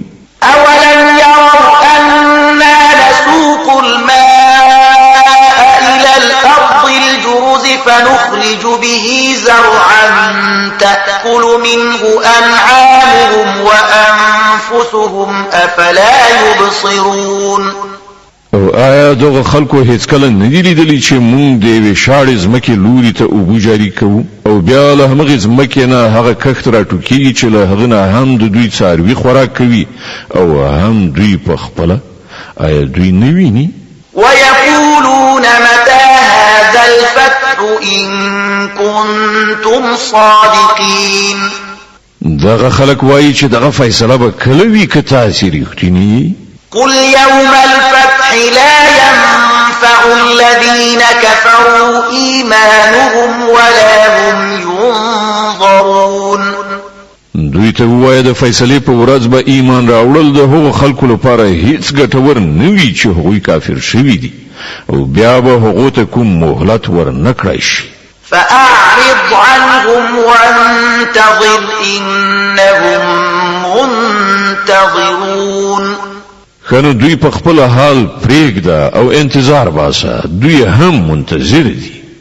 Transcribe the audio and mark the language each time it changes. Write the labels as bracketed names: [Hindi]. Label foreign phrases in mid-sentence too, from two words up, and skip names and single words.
[Arabic] أولم يروا أنا نسوق الماء إلى الأرض الجرز فنخرج به زرعا تأكل منه أنعامهم وأنفسهم أفلا يبصرون [Pashto] او آیا دغه خلکو هیڅ کله نه دي لیدلي چې مونږ د یوې شاړې ځمکې لوري ته اوبه جاري کوو او بیا له همغې ځمکې نه هغه کښت راټوکېږي چې له هغه نه هم د دوی څاروي خوراک کوي او هم دوی په خپله آیا دوی نه ویني [Arabic] ويقولون متى هذا الفتح إن كنتم صادقين [Pashto] دغه خلک وایي چې دغه فیصله به کله وي که تاسې رښتینی [Arabic] قل يوم الفتح لا ينفع الذين كفروا إيمانهم ولا هم ينظرون [Pashto] دوی ته وایي د فیصلې په ورځ به ایمان راوړل د هغو خلکو لپاره هیڅ ګټور نه وي چې هغوی کافر شوي دي او بیا به هغو ته کوم مهلت ور نه کړی شي [Arabic] فأعرض عنهم وانتظر إنهم منتظرون [Pashto] خنو دوی په خپل حال پرېږده او انتظار باسه دوی هم منتظر دي